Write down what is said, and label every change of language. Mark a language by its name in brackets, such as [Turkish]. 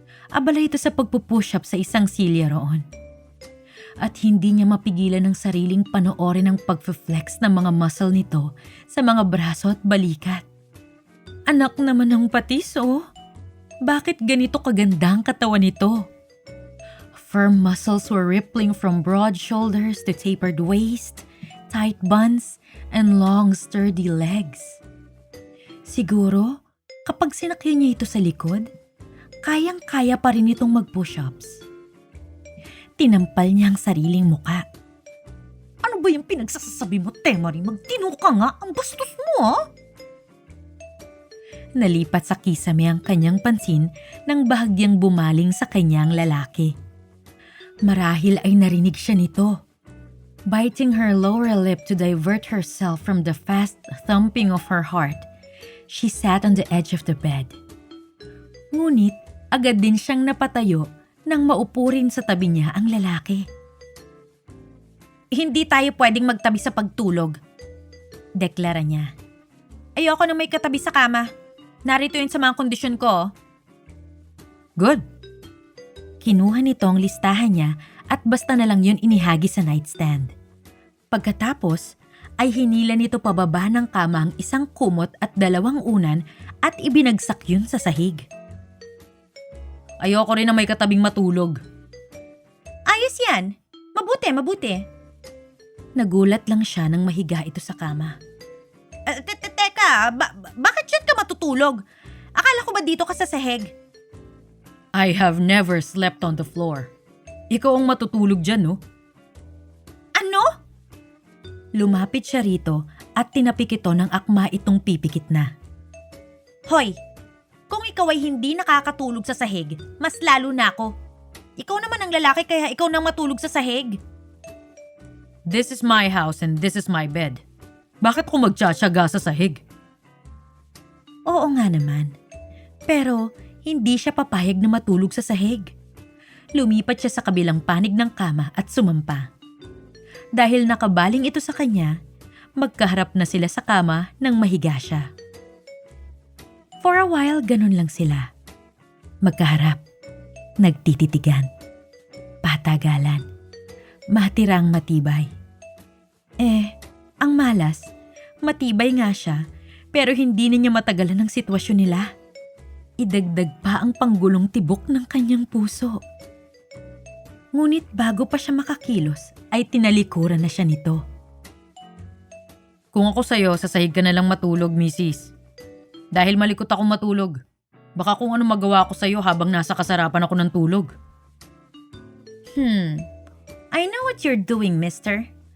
[Filipino] Abala ito sa pagpupush up sa isang silya roon. At hindi niya mapigilan ang sariling panoorin ang pagfe-flex ng mga muscle nito sa mga braso at balikat. Anak naman ng patis, oh. Bakit ganito kaganda ang katawan nito? [English] Firm muscles were rippling from broad shoulders to tapered waist, tight buns, and long sturdy legs. [Filipino] Siguro, kapag sinakyan niya ito sa likod, kayang-kaya pa rin itong mag-push-ups. Tinampal niya ang sariling muka. Ano ba yung pinagsasabi mo, Temari? Magtino ka nga, ang bastos mo, ha? Nalipat sa kisame ang kanyang pansin nang bahagyang bumaling sa kanyang lalaki. Marahil ay narinig siya nito. [English] Biting her lower lip to divert herself from the fast thumping of her heart, she sat on the edge of the bed. [Filipino] Ngunit agad din siyang napatayo nang maupo rin sa tabi niya ang lalaki. Hindi tayo pwedeng magtabi sa pagtulog, deklara niya. Ayoko na may katabi sa kama. Narito yun sa mga kondisyon ko. Good. Kinuha nito ang listahan niya at basta na lang yun inihagi sa nightstand. Pagkatapos ay hinila nito pababa ng kama ang isang kumot at 2 unan at ibinagsak yun sa sahig. Ayoko rin na may katabing matulog. Ayos yan. Mabuti. Nagulat lang siya nang mahiga ito sa kama. Teka, bakit dyan ka matutulog? Akala ko ba dito ka sa sahig? [English] I have never slept on the floor. [Filipino] Ikaw ang matutulog dyan, no? Ano? Lumapit siya rito at tinapik ito ng akma itong pipikit na. Hoy, kung ikaw ay hindi nakakatulog sa sahig, mas lalo na ako. Ikaw naman ang lalaki kaya ikaw nang matulog sa sahig. [English] This is my house and this is my bed. [Filipino] Bakit ko magtsatsaga sa sahig? Oo nga naman. Pero hindi siya papayag na matulog sa sahig. Lumipat siya sa kabilang panig ng kama at sumampa. Dahil nakabaling ito sa kanya, magkaharap na sila sa kama nang mahiga siya. [English] For a while, [Filipino] ganun lang sila. Magkaharap, nagtititigan, patagalan, matirang matibay. Ang malas, matibay nga siya, pero hindi niya matagalan ang sitwasyon nila. Idagdag pa ang panggulong tibok ng kanyang puso. Ngunit bago pa siya makakilos ay tinalikuran na siya nito. Kung ako sa'yo, sasahig ka na lang matulog, misis. Dahil malikot ako matulog. Baka kung ano magawa ko sa'yo habang nasa kasarapan ako ng tulog. [English] I know what you're doing, mister.